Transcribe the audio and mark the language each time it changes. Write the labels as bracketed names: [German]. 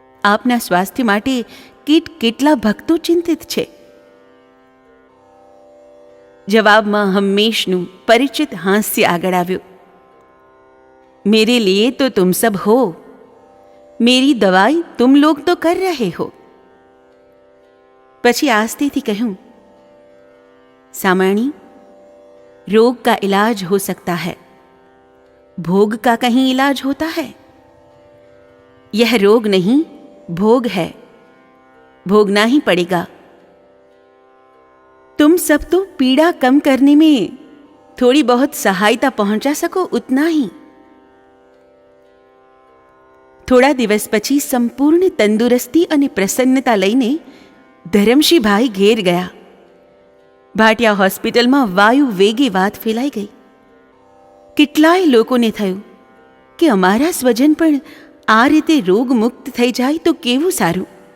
[Gujarati] આપના સ્વાસ્થ્ય માટે કેટલા ભક્તો ચિંતિત છે. જવાબમાં હંમેશનું પરિચિત હાસ્ય આગળ આવ્યું. [Hindi] મેરે લીએ તો તુમ સબ હો, મેરી દવાઈ તુમ લોગ તો કર રહે હો. [Gujarati] પછી આસ્તેથી કહ્યું, [Hindi] सामाणी, रोग का इलाज हो सकता है, भोग का कहीं इलाज होता है? यह रोग नहीं, भोग है. भोगना ही पड़ेगा. तुम सब तो पीड़ा कम करने में थोड़ी बहुत सहायता पहुंचा सको उतना ही. [Gujarati] થોડા દિવસ પછી સંપૂર્ણ તંદુરસ્તી અને પ્રસન્નતા લઈને ધરમશીભાઈ ઘેર ગયા. ભાટિયા હોસ્પિટલમાં વાયુ વેગે વાત ફેલાઈ ગઈ. કેટલાય લોકોને થયું કે અમારા સ્વજન પણ આ રીતે રોગમુક્ત થઈ જાય તો કેવું સારું.